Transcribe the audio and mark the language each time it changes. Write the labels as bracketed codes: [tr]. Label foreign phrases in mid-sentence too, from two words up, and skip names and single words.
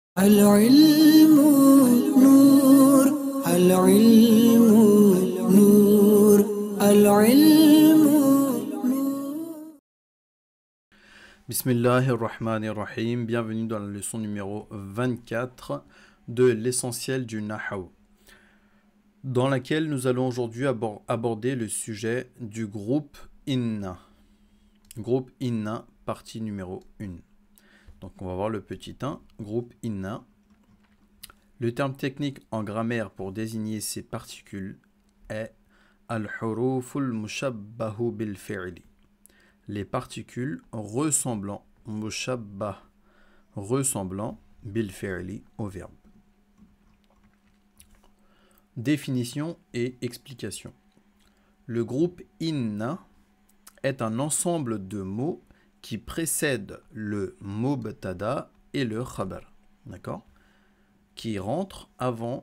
[ar] العلم نور العلم نور العلم بسم الله الرحمن الرحيم. [fr] Bienvenue dans la leçon numéro 24 de l'essentiel du Nahaw, dans laquelle nous allons aujourd'hui aborder le sujet du groupe Inna. Groupe Inna, partie numéro 1. Donc on va voir le petit 1, groupe Inna. Le terme technique en grammaire pour désigner ces particules est [ar] الحروف المشبهة بالفعل. [fr] Les particules ressemblant, mushabbah, ressemblant, [ar] بالفعل, [fr] au verbe. Définition et explication. Le groupe inna est un ensemble de mots qui précèdent le mubtada et le khabar. D'accord ? Qui rentrent avant.